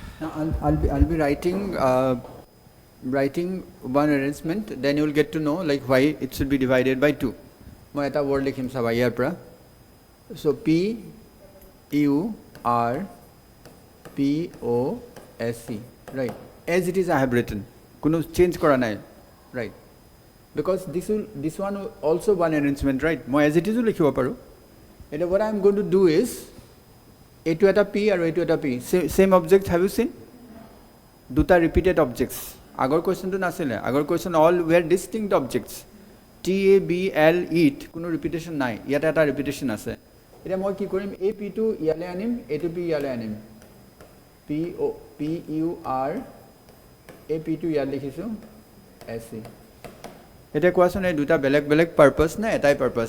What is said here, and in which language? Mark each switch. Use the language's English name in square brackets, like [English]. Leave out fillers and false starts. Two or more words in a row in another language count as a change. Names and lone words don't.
[English] I'll be writing one arrangement, then you will get to know like why it should be divided by 2. [Assamese] মই এটা word লিখিম চাবা ইয়াৰ পৰা. [English] So P U R P O S E, right? As it is I have written. [Assamese] কোনো change কৰা নাই, [English] right? Because this one also one arrangement, right? [Assamese] মই [English] as it is [Assamese] লিখিব পাৰো. [English] And what I am going to do is [Assamese] এইটো এটা P আৰু এইটো এটা P. [English] Same object, have you seen? [Assamese] দুটা [English] repeated objects. [Assamese] আগৰ কোৱেশ্চনটো নাছিলে. আগৰ কোৱেশ্চন [English] all were distinct objects. [Assamese] T A B L eat কোনো ৰিপিটেশ্যন নাই. ইয়াতে এটা ৰিপিটেশ্যন আছে. এতিয়া মই কি কৰিম, এই P টো ইয়ালে আনিম, এইটো P ইয়ালে আনিম. P U R এই P টো ইয়াত লিখিছো S E. এতিয়া কোৱাচোন এই দুটা বেলেগ বেলেগ পাৰপাছ নে এটাই পাৰপাছ?